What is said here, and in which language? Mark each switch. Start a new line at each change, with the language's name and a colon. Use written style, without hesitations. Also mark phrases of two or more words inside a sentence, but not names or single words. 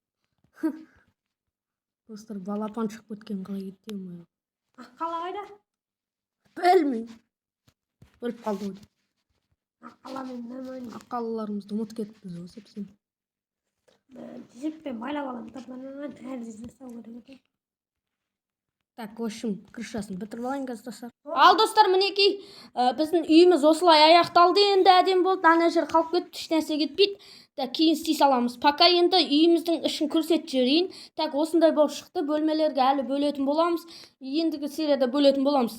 Kazakh: Достар, балапан шығып кеткен қалай кетті ме? аққала қайда? Білмеймін. Өліп қалды ғой. Аққаламен нормально. Аққалаларымызды ұмытып кетіппіз ғой сепсем. Жіппен байлап аламын. Тапанан тәрізді жасау керек екен.
Russian: Так, в общем,
Kazakh: крышасын бітіріп алайын қазір достар. Ал достар, мінекей, біздің үйіміз осылай аяқталды. Енді әдем болды. Ана жер қалып кетті, ешнәрсе кетпейді. Так, кейін істей саламыз. Пока енді үйіміздің ішін көрсетіп жіберейін. Так, осындай болып шықты. Бөлмелерге әлі бөлетін боламыз. Ендігі серияда бөлетін боламыз.